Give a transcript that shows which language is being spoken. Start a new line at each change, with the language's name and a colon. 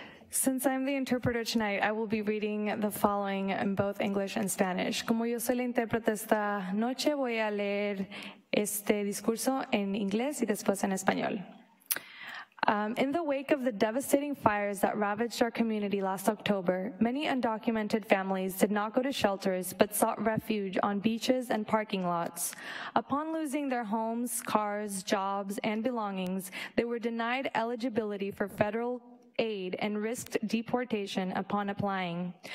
English: Since I'm the interpreter tonight, I will be reading the following in both English and Spanish.
Spanish: Como yo soy la intérprete esta noche, voy a leer este discurso en inglés y después en español.
English: In the wake of the devastating fires that ravaged our community last October, many undocumented families did not go to shelters but sought refuge on beaches and parking lots. Upon losing their homes, cars, jobs, and belongings, they were denied eligibility for federal aid and risked deportation upon applying.